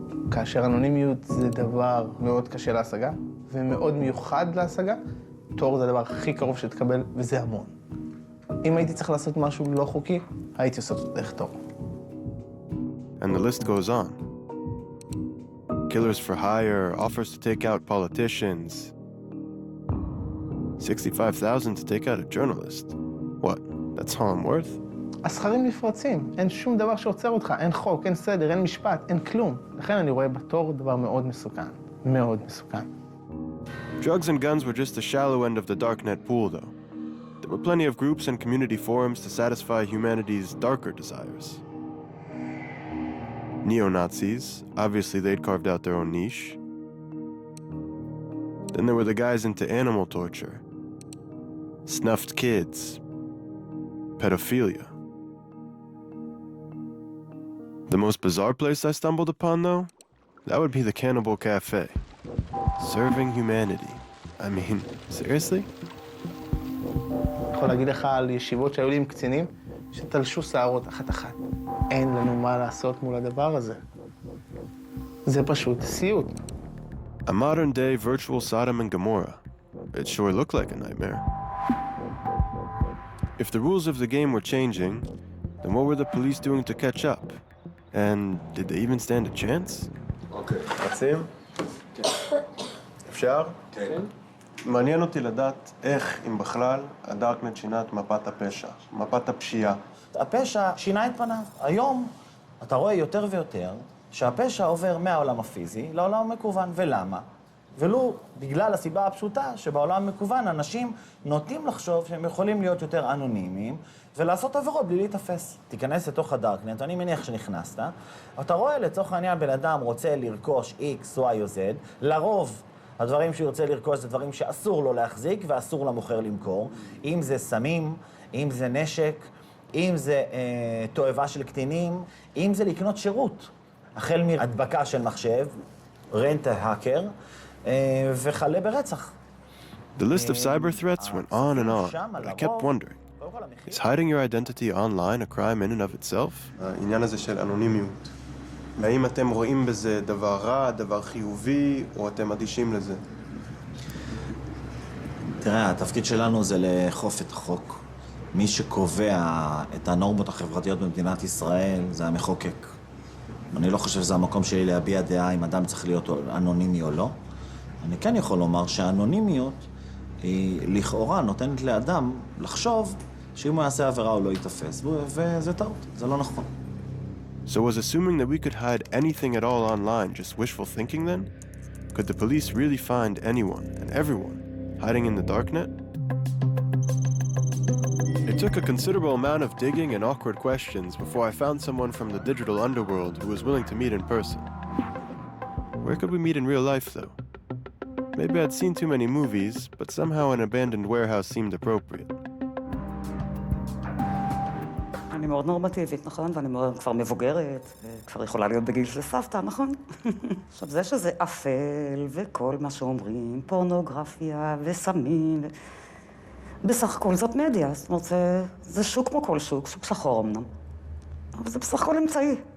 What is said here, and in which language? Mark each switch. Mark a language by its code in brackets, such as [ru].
[he] כאשר אנונימיות זה דבר מאוד קשה להשגה, ומאוד מיוחד להשגה, תור זה הדבר הכי קרוב שתקבל, וזה המון. אם הייתי צריך לעשות משהו לא חוקי, הייתי עושה אותו דרך תור. [en] And the list goes on. Killers for hire, offers to take out politicians. $65,000 to take out a journalist. What? That's all I'm worth? [he] הסכרים נפרצים, אין שום דבר שעוצר אותך, אין חוק, אין סדר, אין משפט, אין כלום. לכן אני רואה בתור דבר מאוד מסוכן. מאוד מסוכן. [en] Drugs and guns were just the shallow end of the darknet pool, though. There were plenty of groups and community forums to satisfy humanity's darker desires. Neo-Nazis, obviously they'd carved out their own niche. Then there were the guys into animal torture, snuffed kids, pedophilia. The most bizarre place I stumbled upon, though, that would be the Cannibal Cafe. Serving humanity. I mean, seriously? [he] אני יכול להגיד לך על ישיבות שהיו לי עם קצינים, שתלשו שערות אחת-אחת. אין לנו מה לעשות מול הדבר הזה. זה פשוט סיוט. [en] A modern-day virtual Sodom and Gomorrah. It sure looked like a nightmare. If the rules of the game were changing, then what were the police doing to catch up? And did they even stand a chance? [he] אוקיי, רצים? כן. אפשר? כן. מעניין אותי לדעת איך, אם בכלל, הדארקנט שינה את מפת הפשע, מפת הפשיעה. הפשע שינה את פניו. היום אתה רואה יותר ויותר שהפשע עובר מהעולם הפיזי לעולם המקוון. ולמה? ולו בגלל הסיבה הפשוטה שבעולם המקוון אנשים נוטים לחשוב שהם יכולים להיות יותר אנונימיים ולעשות עבירות בלי להתאפס. תיכנס לתוך הדארקנט, אני מניח שנכנסת, אתה רואה לצורך העניין בן אדם רוצה לרכוש X, Y או Z, לרוב הדברים שהוא ירצה לרכוש זה דברים שאסור לו להחזיק ואסור למוכר למכור, אם זה סמים, אם זה נשק, אם זה תועבה של קטינים, אם זה לקנות שירות, החל מהדבקה של מחשב, רנט ההאקר, וכלה ברצח. [en] The list of cyber threats went on and on, but I kept wondering, is hiding your identity online a crime in and of itself? [he] העניין הזה של אנונימיות. האם אתם רואים בזה דבר רע, דבר חיובי, או אתם אדישים לזה? תראה, התפקיד שלנו זה לאכוף את החוק. מי שקובע את הנורמות החברתיות במדינת ישראל זה המחוקק. אני לא חושב שזה המקום שלי להביע דעה אם אדם צריך להיות אנונימי או לא. אני כן יכול לומר שהאנונימיות היא לכאורה נותנת לאדם לחשוב שאם הוא יעשה עבירה הוא לא יתפס, וזה טעות, זה לא נכון. [en] So was assuming that we could hide anything at all online just wishful thinking then? Could the police really find anyone and everyone hiding in the darknet? It took a considerable amount of digging and awkward questions before I found someone from the digital underworld who was willing to meet in person. Where could we meet in real life, though? Maybe I'd seen too many movies, but somehow an abandoned warehouse seemed appropriate. [he] אני מאוד נורמטיבית, נכון? ואני כבר מבוגרת, וכבר יכולה להיות בגיל של סבתא, נכון? עכשיו, זה שזה אפל וכל מה שאומרים, פורנוגרפיה וסמים, בסך הכל זאת מדיה, זאת אומרת, זה שוק כמו כל שוק, שוק שחור אמנם. אבל זה בסך הכל אמצעי.